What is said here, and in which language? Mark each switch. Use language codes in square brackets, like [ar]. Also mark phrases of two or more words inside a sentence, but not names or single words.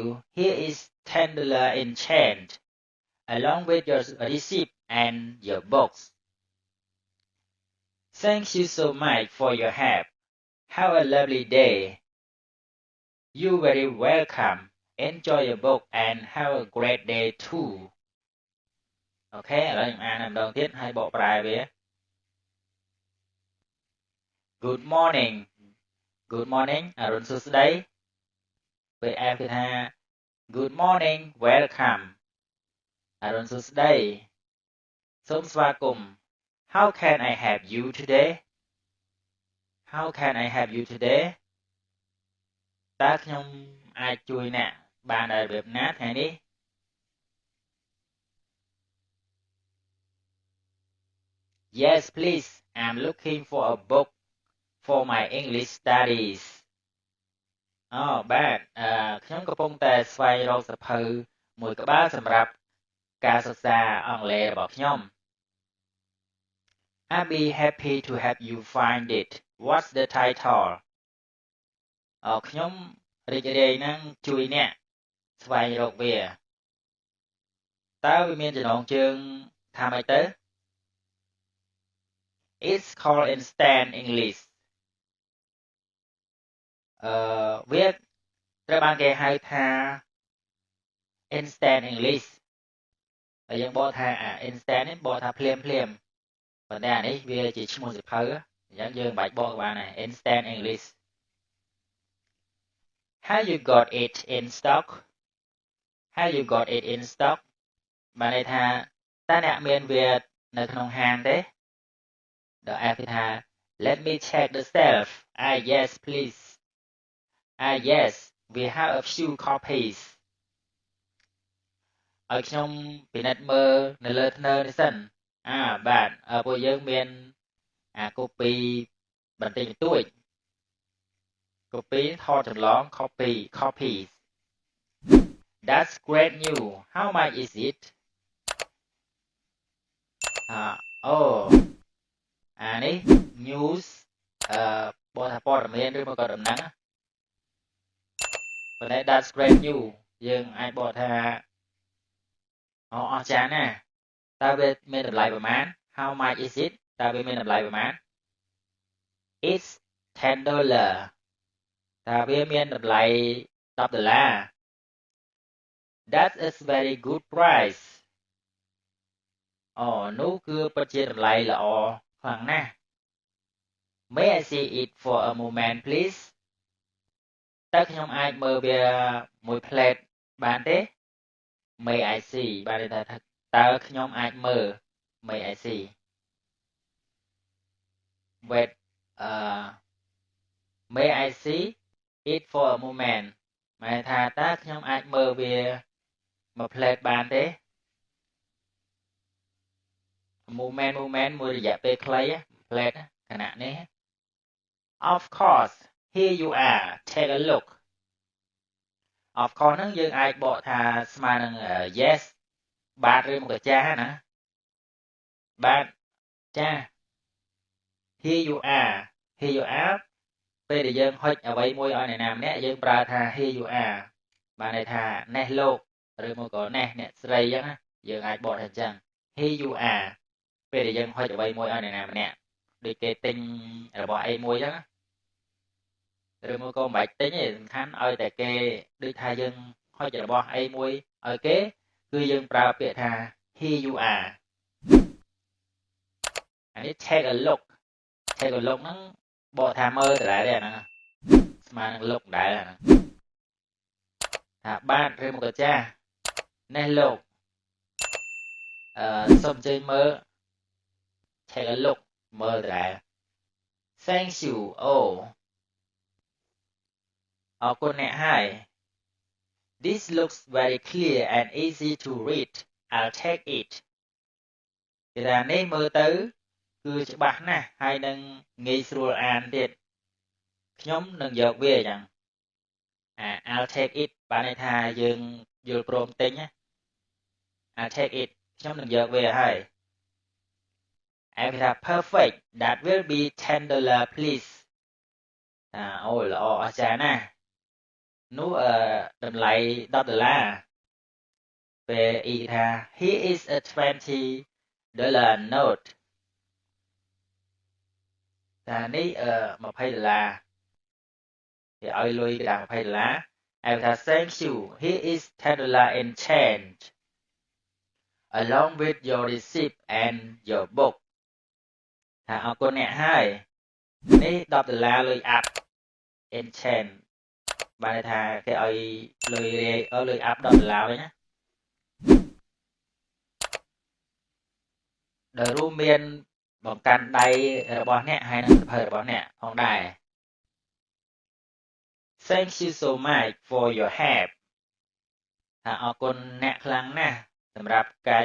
[en] Here is $10 in change, along with your receipt and your box. Thank you so much for your help. Have a lovely day. You're very welcome. Enjoy your book and have a great day too. [km] អូខេឥឡូវខ្ញុំអានម្ដងទៀតហើយបកប្រែវា [en] Good morning [km] អរុនសួស្តីពេល F គឺថា [en] Good morning welcome [km] អរុនសួស្តីសូមស្វាគមន៍ [en] How can I help you today [km] តើខ្ញុំអាចជួយអ្នកបានដោយរបៀបណាថ្ងៃនេះ [en] Yes please I'm looking for a book for my English studies [km] បាទខ្ញុំកំពុងតែស្វែងរកសៀវភៅមួយក្បាលសម្រាប់ការសិក្សាអង់គ្លេសរបស់ខ្ញុំ [en] I'd be happy to help you find it What's the title [km] ខ្ញុំរីករាយនឹងជួយអ្នកស្វែងរកវាតើវាមានចំណងជើងថាម៉េចទៅ It's called Instant English វាត្រូវបានគេហៅថា Instant English ហើយយើងបកថា Instant នេះបកថាភ្លាមប៉ុន្តែអានេះវាជាឈ្មោះសៀវភៅអញ្ចឹងយើងមិនបាច់បកបានដែរ Instant English [en] Have you got it in stock [km] បានន័យថាតើអ្នកមានវានៅក្នុងហាងទេដល់ F ថា [en] let me check the shelf yes please yes we have a few copies [km] ឲ្យខ្ញុំពិនិត្យមើលនៅលើធ្នើនេះសិនបាទពួកយើងមានកូពីបន្តិចបន្តួចកូពីថតចម្លង [en] copies that's great news how much is it [km] នេះ news បកថាព័ត៌មានឬមកក៏ដំណឹងប៉ុន្តែ that's [en] great news [km] យើងអាចបកថាអស្ចារ្យណាស់តើវាមានតម្លៃប្រមាណ [en] how much is it [km] តើវាមានតម្លៃប្រមាណ [en] it's $10 [km] តើវាមានតម្លៃ$10 [en] that is very good price [km] នោះគឺពិតជាតម្លៃល្អខ្លាំងណាស់ [en] may I see it for a moment please [km] តើខ្ញុំអាចមើលវាមួយផ្លែតបានទេ [en] may I see [km] បានន័យថាតើខ្ញុំអាចមើល [en] may I see wait may I see it for a moment [km] หมายថាតើខ្ញុំអាចមើលវាមួយផ្លែតបានទេ moment មួយរយៈពេលខ្លីផ្លែតខណៈនេះ [en] of course here you are take a look of course [km] ហ្នឹងយើងអាចបកថាស្មើនឹង yes បាទឬមកចាស់ណាបាទចាស់ here you are ពេលដែលយើងហុចអ្វីមួយឲ្យអ្នកណាម្នាក់យើងប្រើថា [en] here you are [km] បានន័យថានេះលោកឬមកក៏នេះអ្នកស្រីអញ្ចឹងណាយើងអាចបកថាអញ្ចឹង [en] here you are [km] ពេលដែលយើងហុចអ្វីមួយឲ្យអ្នកណាម្នាក់ដូចគេទិញរបស់អីមួយអញ្ចឹងឬមកក៏មិនបាច់ទិញទេសំខាន់ឲ្យតែគេដូចថាយើងហុចរបស់អីមួយឲ្យគេគឺយើងប្រើពាក្យថា [en] here you are [km] អានេះ [en] take a look [km] ហ្នឹងបកថាមើលដដែលទេអាហ្នឹងស្មើនឹង look ដែរអាហ្នឹងថាបាទឬមកក៏ចាស់នេះលោកសូមអញ្ជើញមើល [en] take a look [km] មើលដដែល [en] thank you [km] អរគុណអ្នកហើយ [en] this looks very clear and easy to read I'll take it [km] គេថានេះមើលទៅគឺច្បាស់ណាស់ហើយនឹងងាយស្រួលអានទៀតខ្ញុំនឹងយកវាអញ្ចឹង [en] I'll take it [km] បានន័យថាយើងយល់ព្រមទិញណា [en] I'll take it [km] ខ្ញុំនឹងយកវាហើយ គេថា [en] perfect that will be $10 please [km] ល្អអស្ចារ្យណាស់នោះតម្លៃ$10ពេលថា [en] here is a $20 note [km] នេះ$20គេឲ្យលុយគេដាក់$20ថា [en] thank you here is $10 in change along with your receipt and your book [km] ថាអរគុណអ្នកហើយនេះ$10លុយអាប់ [en] in change [km] បានន័យថាគេឲ្យលុយអាប់$10វិញណា ដោយរួមមានបង្កាន់ដៃរបស់អ្នកហើយនិងសភៅរបស់អ្នកផងដែរ [en] Thank you so much for your help [km] ថាអរគុណអ្នកខ្លាំងណាស់សម្រាប់ការ